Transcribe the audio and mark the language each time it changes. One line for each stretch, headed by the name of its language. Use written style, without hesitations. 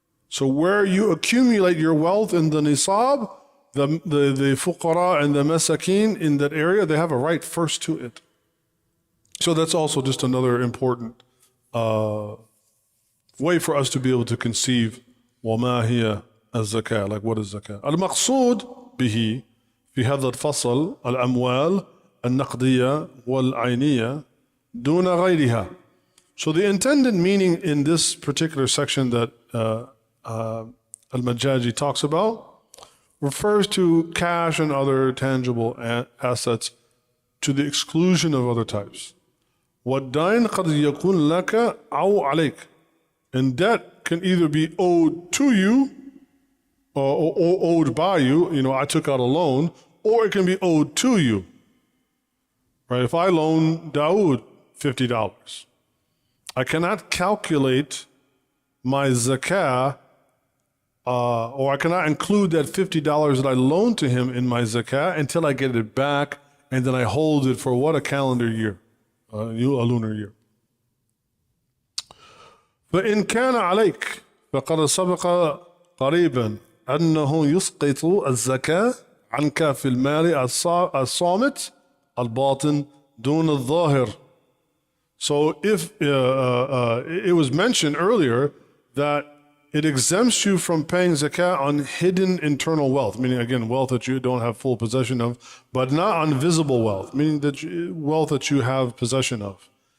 English: So where you accumulate your wealth in the nisab, the fuqara and the masakin in that area, they have a right first to it. So that's also just another important way for us to be able to conceive
Arabic: وما هي الزكاة,
English: like what is zakah.
Arabic: المقصود به في هذا الفصل الأموال النقدية والعينية دون غيرها.
English: So the intended meaning in this particular section that al-Majjājī talks about refers to cash and other tangible assets to the exclusion of other types.
Arabic: وَالدَّيْنُ قَدْ يَكُونْ لَكَ أَوْ عَلَيْكَ.
English: And debt can either be owed to you or owed by you. You know, I took out a loan, or it can be owed to you. Right? If I loan Dawood $50, I cannot calculate my zakah, or I cannot include that $50 that I loaned to him in my zakah until I get it back, and then I hold it for what? A calendar year, a lunar year.
Arabic: فإن كان عليك فقد سبق قريبا أنه يسقط الزكاة عنك في المال الصامت الباطن دون الظاهر.
English: So if it was mentioned earlier that it exempts you from paying zakah on hidden internal wealth, meaning again wealth that you don't have full possession of, but not on visible wealth, meaning that wealth that you have possession of.